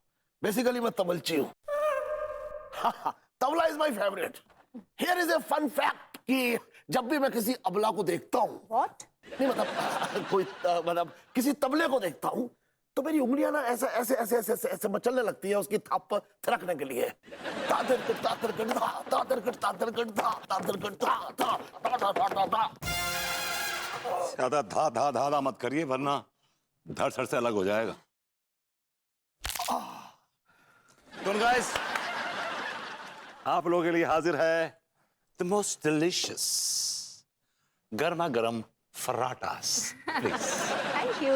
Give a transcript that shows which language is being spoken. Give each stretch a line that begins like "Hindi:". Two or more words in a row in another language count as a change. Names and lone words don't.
Hindi: बेसिकली मैं तबलची हूँ। तबला
English: is my favourite. here is a fun fact
Hindi: कि जब भी मैं किसी अबला को देखता हूँ,
English: What?
Hindi: नहीं मतलब कोई मतलब किसी तबले को देखता हूँ, तो मेरी उंगलियां ना ऐसे ऐसे ऐसे ऐसे ऐसे, ऐसे मचलने लगती है उसकी थाप पर थिरकने के लिए। तातर कट तातर कट धा तातर कट तातर कट धा तातर कट धा धा धा धा धा धा धा। ज्यादा धा धा धा धा मत करिए वरना धड़ सर से अलग हो जाएगा। तो गाइस, आप लोगों के लिए हाजिर है
English: the most delicious
Hindi: गर्मा गर्म फराटास। प्लीज
English: thank you.